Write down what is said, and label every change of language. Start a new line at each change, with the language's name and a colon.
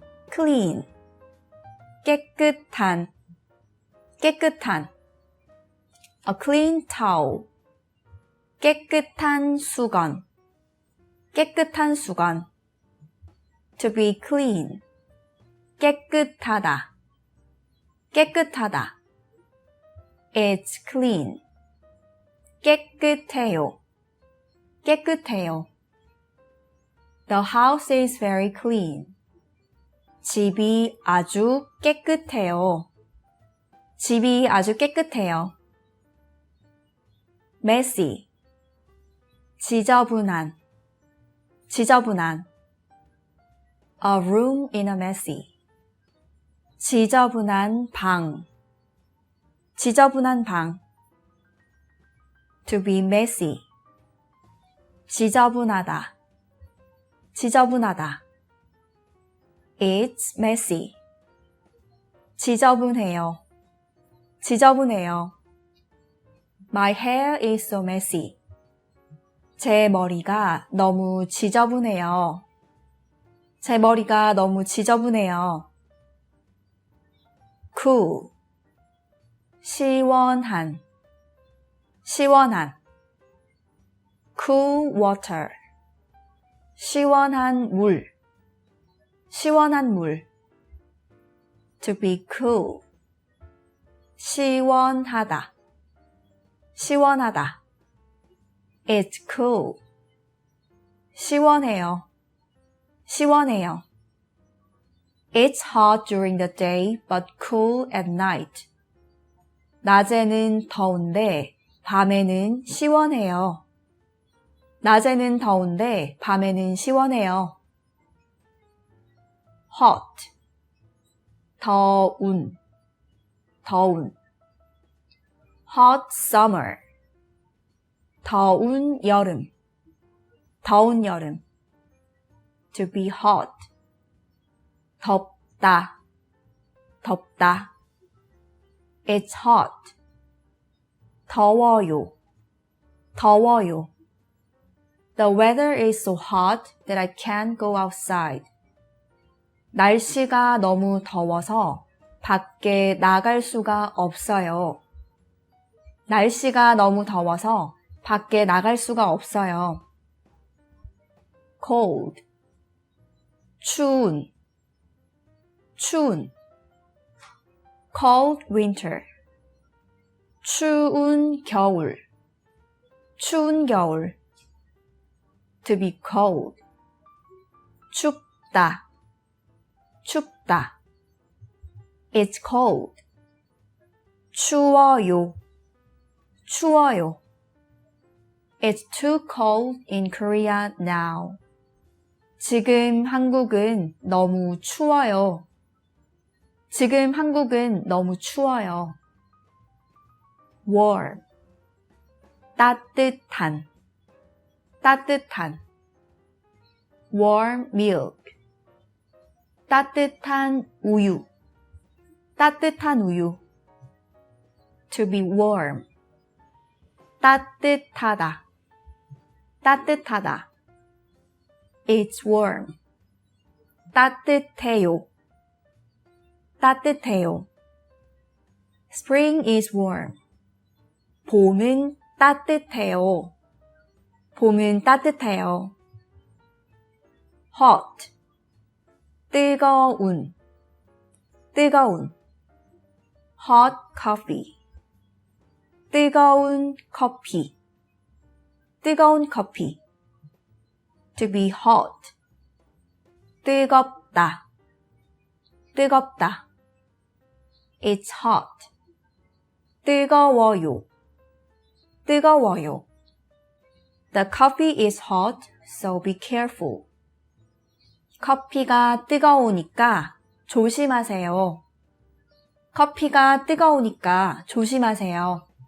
Korean: clean, 깨끗한, 깨끗한.
English: A clean towel,
Korean: 깨끗한 수건, 깨끗한 수건.
English: To be clean,
Korean: 깨끗하다, 깨끗하다.
English: It's clean,
Korean: 깨끗해요, 깨끗해요.
English: The house is very clean,
Korean: 집이 아주 깨끗해요, 집이 아주 깨끗해요. Messy, 지저분한, 지저분한.
English: A room in a messy,
Korean: 지저분한 방, 지저분한 방.
English: To be messy,
Korean: 지저분하다, 지저분하다.
English: It's messy,
Korean: 지저분해요, 지저분해요.
English: My hair is so messy,
Korean: 제 머리가 너무 지저분해요, 제 머리가 너무 지저분해요. Cool, 시원한, 시원한.
English: Cool water,
Korean: 시원한 물, 시원한 물.
English: To be cool,
Korean: 시원하다, 시원하다.
English: It's cool,
Korean: 시원해요, 시원해요.
English: It's hot during the day but cool at night.
Korean: 낮에는 더운데 밤에는 시원해요. 낮에는 더운데 밤에는 시원해요. hot, 더운, 더운.
English: hot summer,
Korean: 더운 여름, 더운 여름.
English: To be hot,
Korean: 덥다, 덥다.
English: It's hot,
Korean: 더워요, 더워요.
English: The weather is so hot that I can't go outside.
Korean: 날씨가 너무 더워서 밖에 나갈 수가 없어요. 날씨가 너무 더워서 밖에 나갈 수가 없어요. cold, 추운, 추운.
English: cold winter,
Korean: 추운 겨울, 추운 겨울.
English: To be cold,
Korean: 춥다, 춥다.
English: It's cold,
Korean: 추워요, 추워요.
English: It's too cold in Korea now.
Korean: 지금 한국은 너무 추워요. 지금 한국은 너무 추워요. warm, 따뜻한, 따뜻한.
English: warm milk,
Korean: 따뜻한 우유, 따뜻한 우유.
English: To be warm,
Korean: 따뜻하다, 따뜻하다.
English: It's warm,
Korean: 따뜻해요, 따뜻해요.
English: Spring is warm,
Korean: 봄은 따뜻해요, 봄은 따뜻해요. hot, 뜨거운, 뜨거운.
English: hot coffee,
Korean: 뜨거운 커피, 뜨거운 커피.
English: To be hot,
Korean: 뜨겁다. 뜨겁다.
English: It's hot.
Korean: 뜨거워요. 뜨거워요.
English: The coffee is hot, so be careful.
Korean: 커피가 뜨거우니까 조심하세요. 커피가 뜨거우니까 조심하세요.